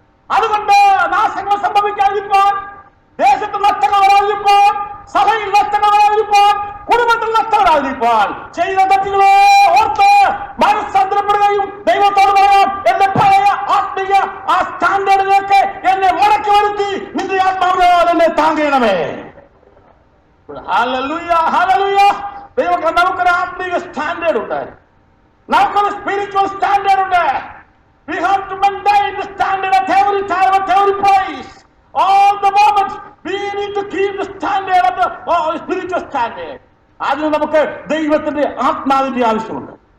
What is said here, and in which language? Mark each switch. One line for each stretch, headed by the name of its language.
Malayalam: അതുകൊണ്ട് നാശങ്ങൾ സംഭവിക്കാതിരിക്കാൻ, ദേശത്ത് നഷ്ടങ്ങൾ വരാതിരിക്കാൻ, സഭയിൽ നഷ്ടങ്ങൾ വരാതിരിക്കാൻ, കുടുംബത്തിൽ നഷ്ടം വരാതിരിക്കാൻ ചെയ്ത തെറ്റുകളെ ഓർത്ത് മനസ്സാന്തരപ്പെടുകയും ദൈവത്തോട് പറയാം, എന്റെ പഴയ ആത്മീയ ആ സ്റ്റാൻഡേർഡിലേക്ക് എന്നെ മടക്കി വരുത്തി നിന്റെ ആത്മാവിനാൽ എന്നെ താങ്ങണമേ. Hallelujah, hallelujah. ദൈവമക്കളെ, നമുക്കൊരു ആത്മീയ സ്റ്റാൻഡേർഡ് ഉണ്ട്, നമുക്കൊരു സ്പിരിച്വൽ സ്റ്റാൻഡേർഡ് ഉണ്ട്.
English: We have to maintain the standard at every time, at every place. All the moments, we need to keep the standard of the spiritual standard.
Malayalam: അതിന് നമുക്ക് ദൈവത്തിന്റെ ആത്മാവിന്റെ ആവശ്യമുണ്ട്.